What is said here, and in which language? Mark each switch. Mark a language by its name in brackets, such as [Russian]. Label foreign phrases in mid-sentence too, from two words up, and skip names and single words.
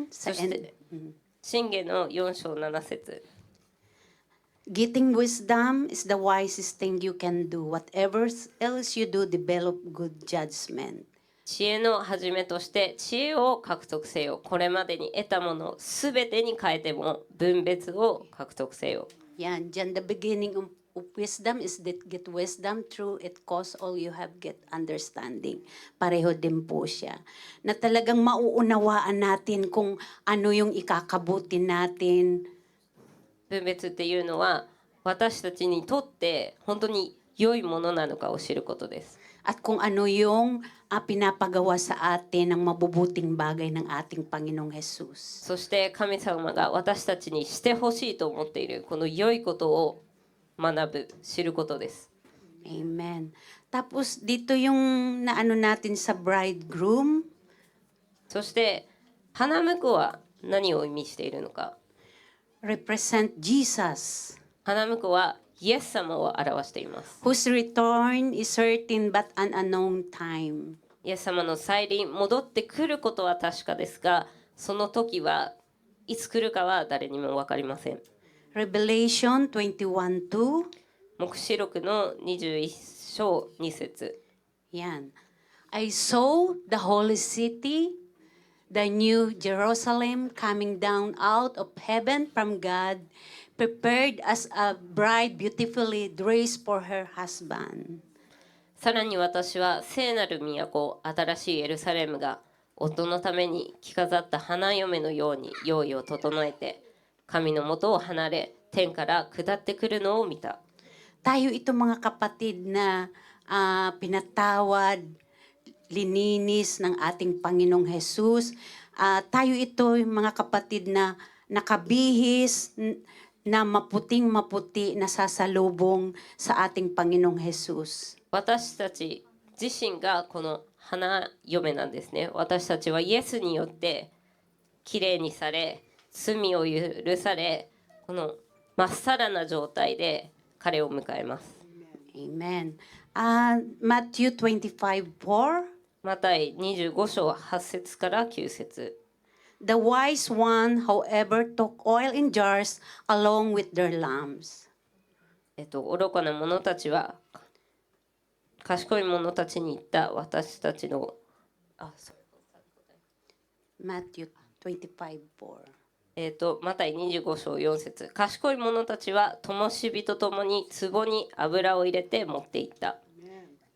[Japanese] そして箴言の4章7節、 [English] getting wisdom is the wisest thing you can do. Whatever else you do, develop good judgment. [Japanese] 知恵の始めとして知恵を獲得せよ。これまでに得たものすべてに変えても分別を獲得せよ。 [Filipino] Yan, dyan [English] the beginning of wisdom is that get wisdom through it cause all you have get understanding. [Filipino] Pareho din po siya. Na talagang mauunawaan natin kung ano yung ikakabuti natin. [Japanese] 分別っていうのは私たちにとって本当に良いものなのかを知ることです。 [Filipino] At kung ano yung pinapagawa sa atin ng mabubuting bagay ng ating Panginoong Jesus. [Japanese] そして神様が私たちにしてほしいと思っているこの良いことを学ぶ、知ることです。 [Filipino] Amen. Tapos dito yung naano natin sa bridegroom. [Japanese] そして花婿は何を意味しているのか。 [English] represent Jesus, [Japanese] 花婿はイエス様を表しています。 [English] whose return is certain but an unknown time. [Japanese] イエス様の再臨、戻ってくることは確かですが、その時はいつ来るかは誰にも分かりません。 [English] Revelation 21:2. [Japanese] 黙示録の21章2節。 [Filipino] Yan. [English] I saw the holy city, the new Jerusalem coming down out of heaven from God, prepared as a bride beautifully dressed for her husband. [Japanese] さらに私は聖なる都、新しいエルサレムが夫のために着飾った花嫁のように用意を整えて、神の元を離れ天から下ってくるのを見た。 [Filipino] Tayo ito mga kapatid na pinatawad, lininis ng ating Panginoong Jesus. Tayo ito mga kapatid na nakabihis, na maputing-maputi na sasalubong sa ating Panginoong Jesus. [Japanese] 私たち自身がこの花嫁なんですね。私たちはイエスによってきれいにされ、罪を許され、このまっさらな状態で彼を迎えます。 [English] Amen. Matthew 25:4. [Japanese] マタイ25章8節から9節。 [English] The wise one, however, took oil in jars along with their lamps. [Japanese] 愚かな者たちは賢い者たちに言った。私たちの [English] Matthew 25:4. [Japanese] マタイ25章4節。賢い者たちは灯火とともに壺に油を入れて持っていった。